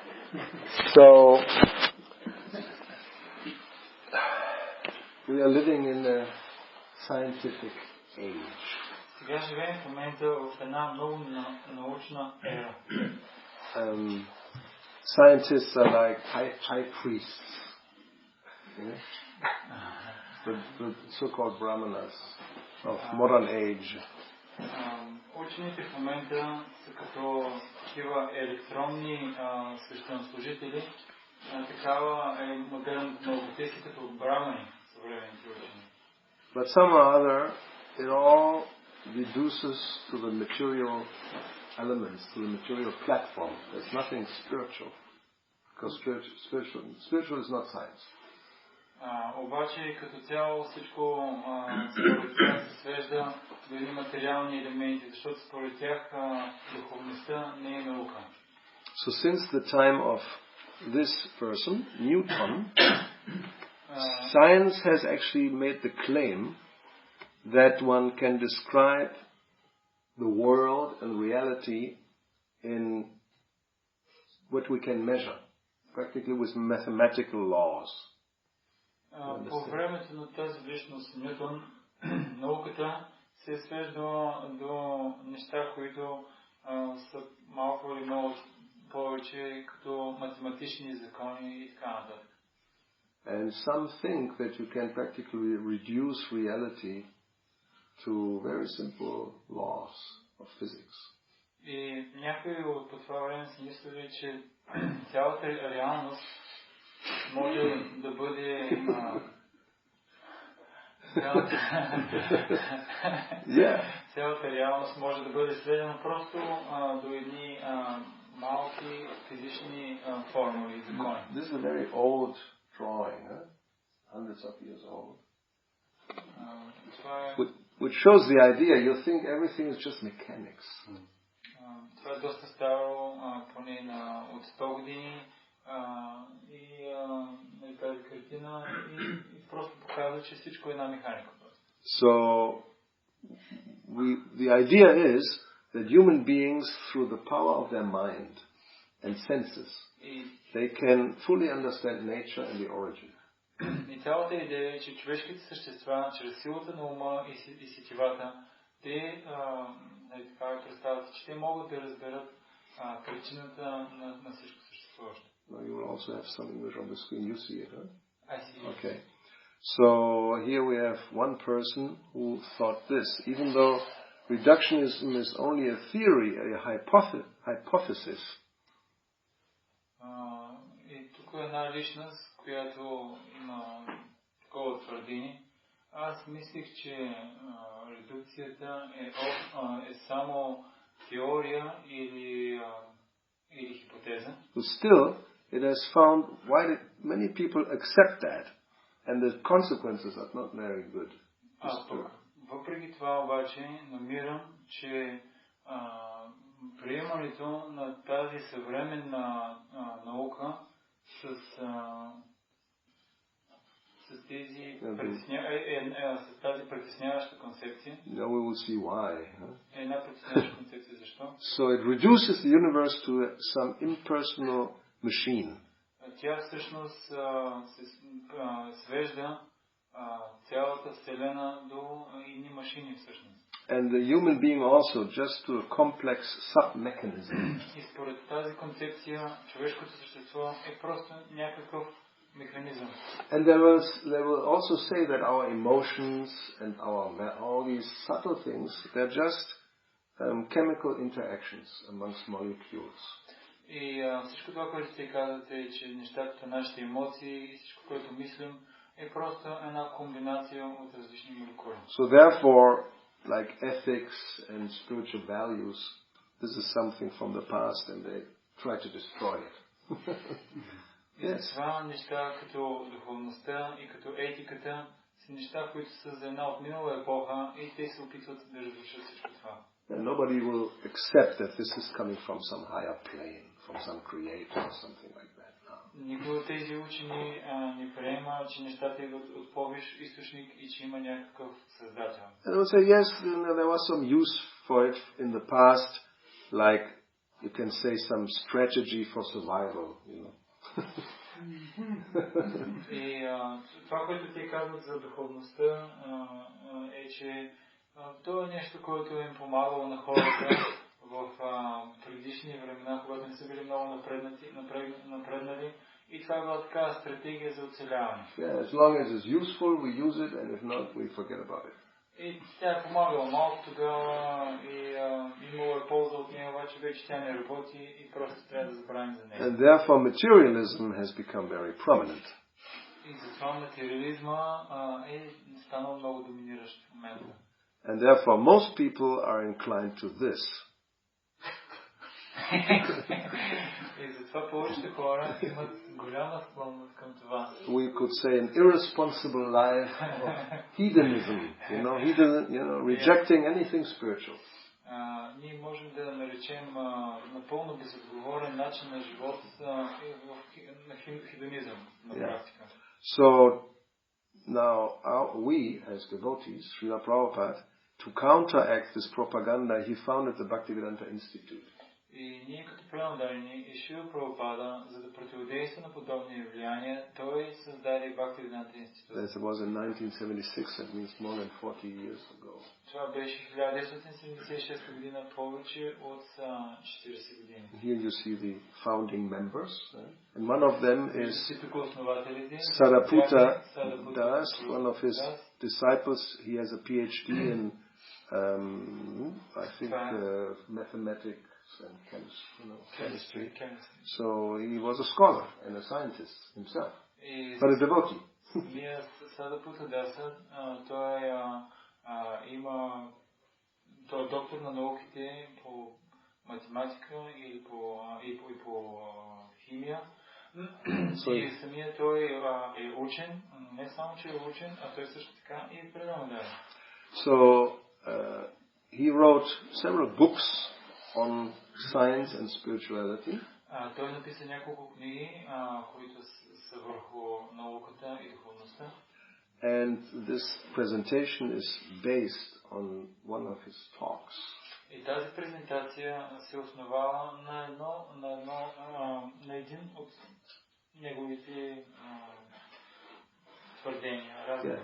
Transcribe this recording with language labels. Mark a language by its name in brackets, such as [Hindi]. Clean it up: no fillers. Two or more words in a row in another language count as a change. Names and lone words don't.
[English] So we are living in a scientific age. [Bulgarian] Сега живеем в момента в една много научна ера. [English] Scientists are like high priests, the so-called brahmanas of modern age. [Bulgarian] Учените в момента са като такива електронни свещенослужители, такава е модерната наука. Те са като брамани, съвременните учени. [English] But somehow or other, it all reduces to the material elements, to the material platform. There's nothing spiritual, because spiritual is not science. [Bulgarian] Обаче като цяло всичко според тях се свежда до едни материални елементи, защото според тях духовността не е наука. [English] So since the time of this person, Newton, science has actually made the claim that one can describe the world and reality in what we can measure, practically with mathematical laws. [Bulgarian] По времето на тази личност Нютон, науката се свежда до неща, които са малко или много повече като математични закони и така нататък. [English] And some think that you can practically reduce reality to very simple laws of physics. [Bulgarian] И някои по това време си мислили, че цялата реалност може да бъде цялата реалност може да бъде сведена просто до едни малки физични формули и закони. [English] This is a very old drawing, hundreds of years old. Which shows the idea, you think everything is just mechanics. [Bulgarian] Това е доста старо, поне от 100 години. И тази картина и просто показва, че всичко е една механика. [English] So the idea is that human beings, through the power of their mind and senses, they can fully understand nature and the origin. [Bulgarian] И цялата идея е, че човешките същества, чрез силата на ума и сетивата, те така представят, че те могат да разберат причината на всичко съществуващо. [English] You will also have some English on the screen. You see it, huh? I see. Okay. So here we have one person who thought this. Even though reductionism is only a theory, a hypothesis. [Bulgarian] И тук е една личност, която има такова твърдение. Аз мислих, че редукцията е само теория или хипотеза. [English] But still, it has found why many people accept that, and the consequences are not very good. [Bulgarian] Въпреки това обаче намирам, че приемането на тази съвременна наука с тази притесняваща концепция. [English] Now we will see why. [Bulgarian] Една притесняваща концепция защо? [English] So it reduces the universe to some impersonal machine. [Bulgarian] Тя всъщност се свежда цялата вселена до едни машини всъщност. [English] And the human being also just to a complex sub-mechanism. [Bulgarian] И според тази концепция човешкото същество е просто някакъв механизъм. [English] And they will also say that our emotions and all these subtle things, they're just chemical interactions amongst molecules. [Bulgarian] И всичко това, което те казвате, е, че нещата, нашите емоции и всичко, което мислим, е просто една комбинация от различни молекули. [English] So therefore, like ethics and spiritual values, this is something from the past and they try to destroy it. Yes. [Bulgarian] Това неща като духовността и като етиката са неща, които са за една от минала епоха и те се опитват да разрушат всичко това. [English] And nobody will accept that this is coming from some higher plane, from some creator or something like that. [Bulgarian] Никой от тези учени не приема, че нещата идват от по-висш източник и че има някакъв създател. [English] And we'll say, yes, there was some use for it in the past, like you can say some strategy for survival, [Bulgarian] И това, което те казват за духовността, е, че то е нещо, което им помагало на хората в предишни времена, когато не са били много напреднали. И това е била така стратегия за оцеляване. [English] Yeah, as long as it's useful, we use it, and if not, we forget about it. [Bulgarian] И тя е помагала малко тогава и имало е полза от нея, обаче вече тя не работи и просто трябва да забравим за нея. [English] And therefore materialism has become very prominent. [Bulgarian] И затова материализма е станал много доминиращ в момента. [English] And therefore most people are inclined to this. [Bulgarian] И затова повечето хора имат голяма склонност към това. [English] We could say an irresponsible life of hedonism, rejecting anything spiritual. [Bulgarian] Ние можем да наречем напълно безотговорен начин на живот на хедонизъм на практика. [English] So now we as devotees, Srila Prabhupada, to counteract this propaganda, he founded the Bhaktivedanta Institute. [Bulgarian] И ние като преданодарени и Шрила Прабхупада, за да противодейства на подобни влияния, той създаде Бхактивиданта институт. [English] This was in 1976, that means more than 40 years ago. [Bulgarian] Това беше 1976 година, повече от 40 години. [English] Here you see the founding members, and one of them is Sariputta Das, one of his disciples. He has a PhD in, I think, mathematics and chemistry. So he was a scholar and a scientist himself, but a devotee. [Bulgarian] Sariputta Das, той е доктор на науките по математика или по химия. И самия той е учен, не само че е учен, а той също така и е преданодарен. [English] So he wrote several books on science and spirituality. [Bulgarian] Той написа няколко книги, които са върху науката и духовността. [English] And this presentation is based on one of his talks. [Bulgarian] И тази презентация се основава на един от неговите твърдения, разговори.